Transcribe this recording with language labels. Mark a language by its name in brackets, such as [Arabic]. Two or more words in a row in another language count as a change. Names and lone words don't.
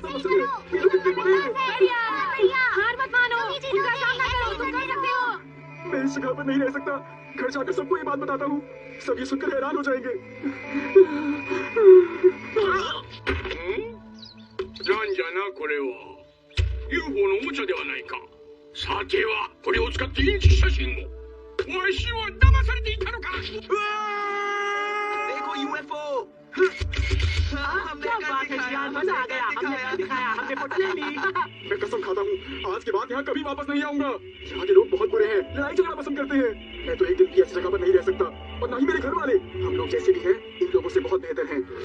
[Hindi] हार मत मानो, उनका सामना करो, तुम कर सकते हो। मैं इस जगह पर नहीं रह सकता। घर जाकर सबको ये बात बताता हूँ। सब ये सुनकर हैरान हो जाएंगे। [Japanese] なんじゃ これは UFO のおもちゃではないか。さてはこれを使ってインチ写真を。わしは騙されていたのか。 [Hindi] देखो UFO। क्या बात है यार, मजा आ गया। हमने कर दिखाया, हमने फोटो ले ली। मैं कसम खाता हूँ, आज के बाद यहाँ कभी वापस नहीं आऊंगा। यहाँ के लोग बहुत बुरे हैं, लड़ाई झगड़ा पसंद करते हैं। मैं तो एक दिन भी ऐसी जगह पर नहीं रह सकता, और ना ही मेरे घर वाले। हम लोग जैसे भी हैं, इन लोगों से बहुत बेहतर हैं।